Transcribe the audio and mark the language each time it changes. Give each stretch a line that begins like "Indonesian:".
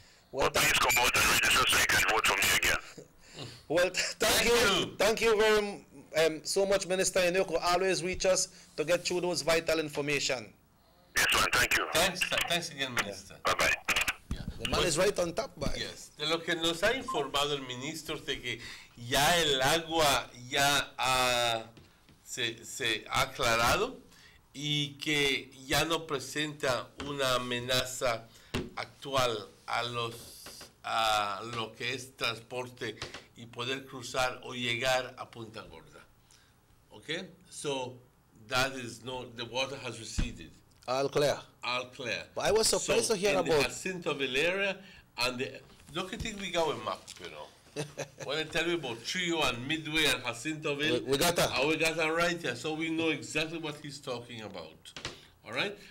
English: Well, but please come out and register so you can vote for me again. Well, thank you very so much, Minister Inoko. Always reach us to get through those vital information. Yes, man, thank you. Thanks again, Minister. Bye-bye. The man is right on top, boy. Yes.
Spanish: De lo que nos ha informado el ministro de que ya el agua ya se ha aclarado y que ya no presenta una amenaza actual a lo que es transporte y poder cruzar o llegar a Punta Gorda.
English: Okay? So that is the water has receded. All clear. All clear. But I was surprised to hear about the Jacintoville area, and look at it, we got a map, you know. When I tell you about Trio and Midway and Jacintoville, we got that. We got that right here, so we know exactly what he's talking about. All right.